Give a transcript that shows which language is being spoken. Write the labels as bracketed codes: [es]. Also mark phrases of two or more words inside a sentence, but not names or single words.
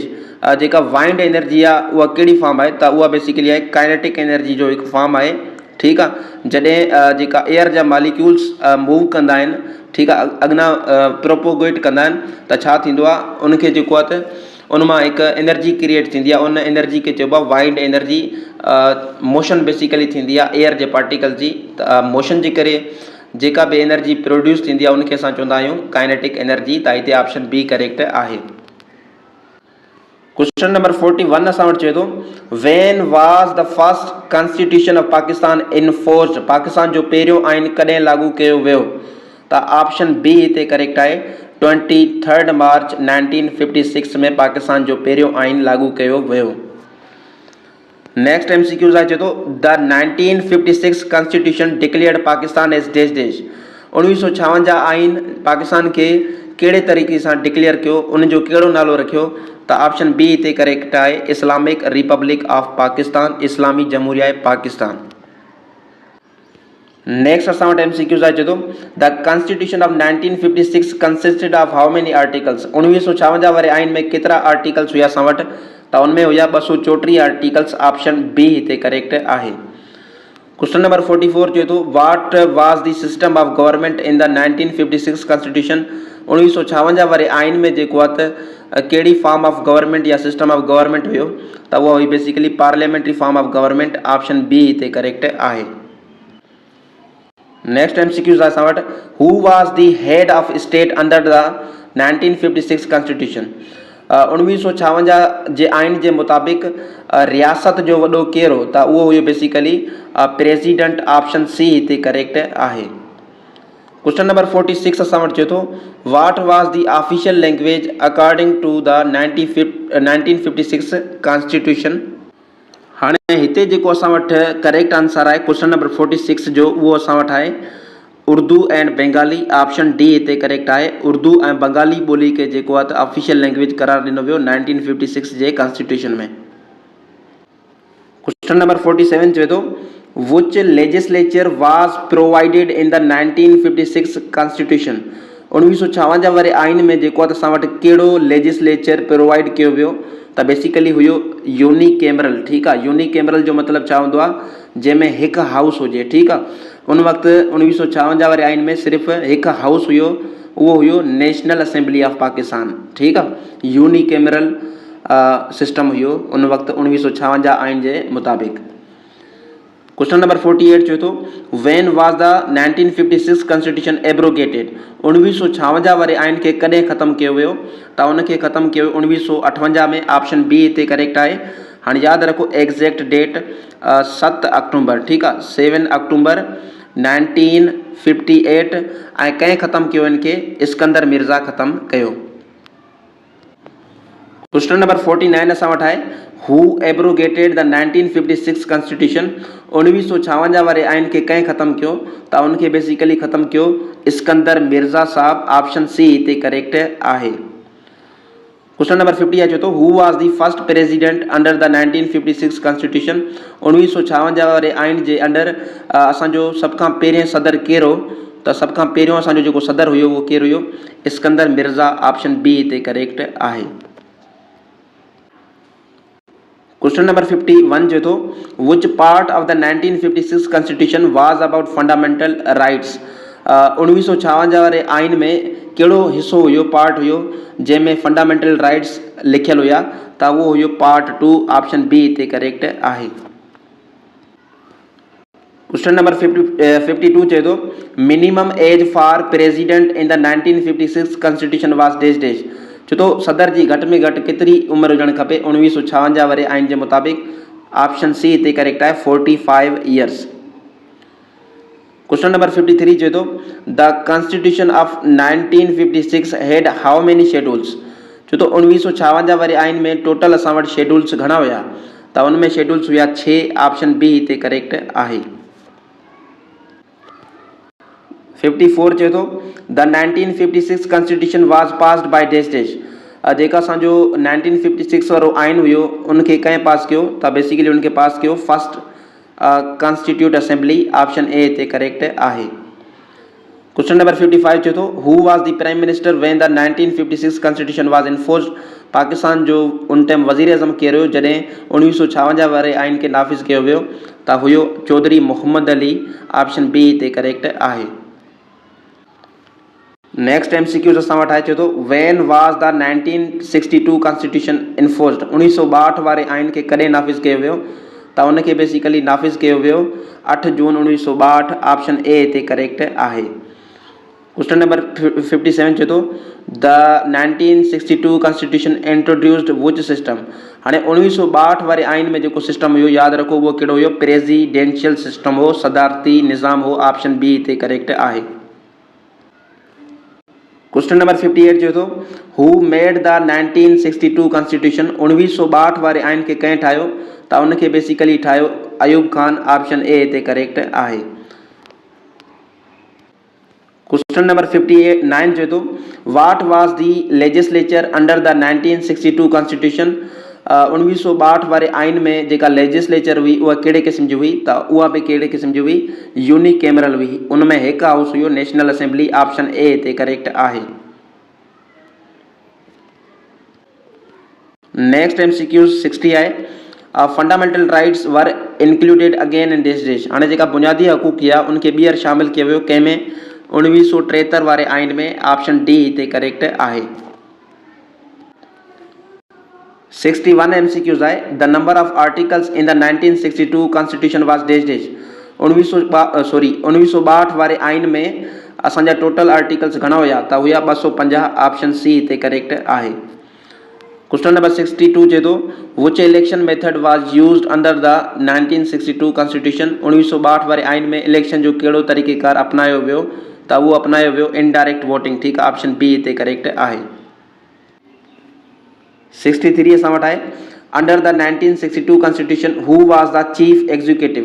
[sd] जेका [en] wind energy [sd] आहे उहा कहिड़ी फॉर्म आहे? त उहा बेसिकली आहे [en] kinetic energy [sd] जो हिकु फॉर्म आहे। ठीकु आहे, जॾहिं जेका एयर जा [en] molecules move [sd] कंदा आहिनि, ठीकु आहे, अॻियां प्रोपोगेट कंदा आहिनि त छा थींदो आहे? उनखे जेको आहे त उन मां हिकु एनर्जी क्रिएट थींदी आहे। उन एनर्जी खे चइबो आहे [en] wind energy. motion basically [sd] थींदी आहे एयर जे पार्टिकल जी। त मोशन जे करे जेका बि [en] energy produce [sd] थींदी आहे उनखे असां चवंदा आहियूं [en] kinetic energy. [sd] त हिते [en] option B correct आहे। question number 41 [sd] असां वटि चए थो [en] when was the first constitution of Pakistan enforced. [sd] पाकिस्तान जो पहिरियों आइन कॾहिं लागू कयो वियो? त [en] option B [sd] हिते करेक्ट आहे। 23 मार्च 1956 में पाकिस्तान जो पहिरियों आइन लागू कयो वियो। [en] next MCQ आहे, [sd] चए थो [en] the 1956 constitution declared Pakistan as dash dash. [sd] 1956 आइन पाकिस्तान खे कहिड़े तरीक़े सां डिक्लेयर कयो? उनजो कहिड़ो नालो रखियो? [en] त option B हिते correct आहे Islamic Republic of Pakistan. [sd] इस्लामी जमहूरिया पाकिस्तान। [en] next [sd] असां वटि [en] MCQ आहे, [sd] चए थो [en] the constitution of 1956 consisted of how many articles. [sd] 1956 वारे आइन में केतिरा आर्टिकल्स हुया असां वटि? त उनमें हुया 234 आर्टिकल्स। [en] option B हिते correct आहे। question number 44 [sd] चए थो [en] what was the system of government in the 1956 constitution. [sd] 1956 वारे आइन में जेको आहे त कहिड़ी [en] form of government [sd] या [en] system of government [sd] हुयो? त उहो हुई [en] basically parliamentary form of government. Option B हिते correct आहे। next MCQ [sd] आहे असां वटि [en] who was the head of state under the 1956 constitution. [sd] 1956 जे आइन जे मुताबिक़ रियासत जो वॾो केरु हो? त उहो हुयो [en] basically president. option C हिते correct आहे। question number 46 [sd] असां वटि चए थो [en] what was the official language according to the 1956 constitution. [sd] हाणे हिते जेको असां वटि [en] correct answer [sd] आहे [en] question number 46 [sd] जो उहो असां वटि आहे [en] Urdu and Bengali. option D हिते correct आहे। [sd] उर्दू ऐं बंगाली ॿोली खे जेको आहे त [en] official language [sd] करार ॾिनो वियो 1956 जे कॉन्स्टिट्यूशन में। [en] question number 47 [sd] चए थो [en] which legislature was provided in the 1956 constitution. [sd] 1956 वारे आइन में जेको आहे असां वटि कहिड़ो लेजिस्लेचर प्रोवाइड कयो वियो त बेसिकली हुयो यूनिकैमरल। ठीकु आहे, यूनिकैमरल जो मतिलबु छा हूंदो आहे, जंहिंमें हिकु हाउस हुजे। ठीकु आहे, उन वक़्तु 1956 वारे आइन में सिर्फ़ु हिकु हाउस हुयो, उहो हुयो नेशनल असेंबली ऑफ पाकिस्तान। ठीकु आहे, [en] unicameral system [sd] हुयो उन वक़्तु 1956 आइन जे मुताबिक़। [en] question number 48 [sd] चए थो [en] when was the 1956 constitution abrogated. [sd] 1956 वारे आइन खे कॾहिं ख़तमु कयो वियो त उनखे ख़तमु कयो 1958 में। [en] option B हिते correct [sd] आहे। हाणे यादि रखो [en] exact date 7 October. [sd] ठीकु आहे, 7 अक्टूबर 1958। ऐं कंहिं ख़तमु कयो इनखे, इस्कंदर मिर्ज़ा ख़तमु कयो। [en] question number 49 [sd] असां वटि आहे [en] who abrogated the 1956 constitution. [sd] 1956 वारे आइन खे कंहिं ख़तमु कयो त उनखे बेसिकली ख़तमु कयो इस्कंदर मिर्ज़ा साहब। [en] option C हिते correct आहे। question number 50 [sd] चए थो [en] who was the first president under the 1956 constitution. [sd] 1956 वारे आइन जे अंडर असांजो सभ खां पहिरें सदर केरु हो त सभ खां पहिरियों असांजो जेको सदर हुयो उहो केरु हुयो, इस्कंदर मिर्ज़ा। [en] option B हिते correct आहे। question number 51 [sd] चए थो [en] which part of the 1956 constitution was about fundamental rights. [sd] 1956 वारे आइन में कहिड़ो हिसो हुयो, पार्ट हुयो जंहिंमें [en] fundamental rights [sd] लिखियल हुया त उहो हुयो पार्ट 2। [en] option B हिते correct आहे। question number 52 [sd] चए थो [en] minimum age for president in the 1956 constitution was dash dash. [sd] छो तो सदर जी घटि में घटि केतिरी उमिरि हुजणु खपे 1956 वारे आइन जे मुताबिक़। [en] option C हिते correct आहे 45 years. question number 53 [sd] चए थो [en] the constitution of 1956 had how many schedules. [sd] छो तो 1956 वारे आइन में टोटल असां वटि शेड्यूल्स घणा हुया त उनमें शेड्यूल्स हुया 6। [en] option B हिते correct आहे। 54 [sd] चए थो [en] the 1956 constitution was passed by dash dash. [sd] जेका असांजो 1956 वारो आइन हुयो उनखे कंहिं पास कयो त बेसिकली उनखे पास कयो [en] first constituent assembly. option A हिते correct आहे। question number 55 [sd] चए थो [en] who was the prime minister when the 1956 constitution was enforced. [sd] पाकिस्तान जो उन टाइम वज़ीर आज़म केरु हुयो जॾहिं 1956 वारे आइन खे नाफ़िज़ कयो वियो त हुयो चौधरी मोहम्मद अली। [en] option B हिते correct आहे। next MCQs [sd] असां वटि आहे चए थो [en] when was the 1962 constitution enforced. [sd] 1962 वारे आइन खे कॾहिं नाफ़िज़ कयो वियो त उनखे बेसिकली नाफ़िज़ कयो वियो 8 जून 1962। [en] option A हिते correct आहे। question number 57 [sd] चए थो [en] the 1962 constitution introduced which system. [sd] हाणे 1962 वारे आइन में जेको सिस्टम हुयो यादि रखो उहो कहिड़ो हुयो, [en] presidential system [sd] हो, सदारती निज़ाम हो। [en] option B हिते correct आहे। question number 58 [sd] चए थो [en] who made the 1962 constitution. [sd] 1962 वारे आइन खे कंहिं ठाहियो त उनखे बेसिकली ठाहियो अयूब खान। [en] option A हिते correct आहे। question number 59 [sd] चए थो [en] what was the legislature under the 1962 constitution. [sd] 1962 वारे आइन में जेका लेजिस्लेचर हुई उहा कहिड़े क़िस्म जी हुई त उहा बि कहिड़े क़िस्म जी हुई, यूनिकैमरल हुई। उनमें हिकु हाउस हुयो, [en] National Assembly. option A हिते correct आहे। next MCQ 60 आहे fundamental rights were included again in this dash. [sd] हाणे जेका बुनियादी हक़ूक़ हुआ उनखे ॿीहर शामिल कयो वियो कंहिंमें, 1973 वारे आइन में। [en] option D हिते correct आहे। 61 MCQs आहे the number of articles in the 1962 constitution was dash dash. [sd] 1962 वारे आइन में असांजा टोटल आर्टिकल्स घणा हुया त हुया 250। [en] option C हिते correct आहे। question number 62 [sd] चए थो [en] which election method was used under the 1962 constitution. [sd] 1962 वारे आइन में इलेक्शन जो कहिड़ो तरीक़ेकार अपनायो वियो त उहो अपनायो वियो [en] indirect voting. [sd] ठीकु आहे, [en] option B [sd] हिते करेक्ट आहे। [en] 63 [sd] असां वटि आहे [en] under the 1962 constitution who was the chief executive.